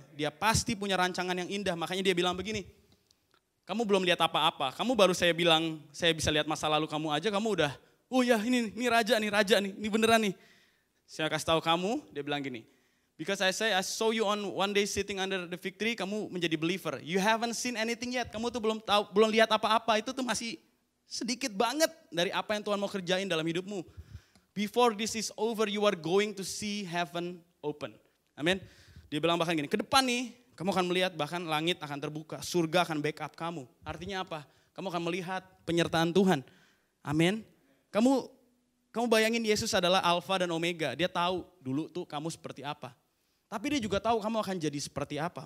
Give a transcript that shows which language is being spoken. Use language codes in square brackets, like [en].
[id] Dia pasti punya rancangan yang indah, makanya dia bilang begini, kamu belum lihat apa-apa, kamu baru saya bilang, saya bisa lihat masa lalu kamu aja, kamu udah, oh ya ini raja nih, ini beneran nih. Saya kasih tahu kamu, dia bilang gini, [en] because I saw you on one day sitting under the fig tree, [id] kamu menjadi [en] believer. You haven't seen anything yet, [id] kamu tuh belum lihat apa-apa, itu tuh masih sedikit banget dari apa yang Tuhan mau kerjain dalam hidupmu. [en] Before this is over, you are going to see heaven open. [id] Amin. Dia bilang bahkan gini, ke depan nih, kamu akan melihat bahkan langit akan terbuka, surga akan backup kamu. Artinya apa? Kamu akan melihat penyertaan Tuhan. Amin. Kamu bayangin Yesus adalah Alfa dan Omega. Dia tahu dulu tuh kamu seperti apa. Tapi dia juga tahu kamu akan jadi seperti apa.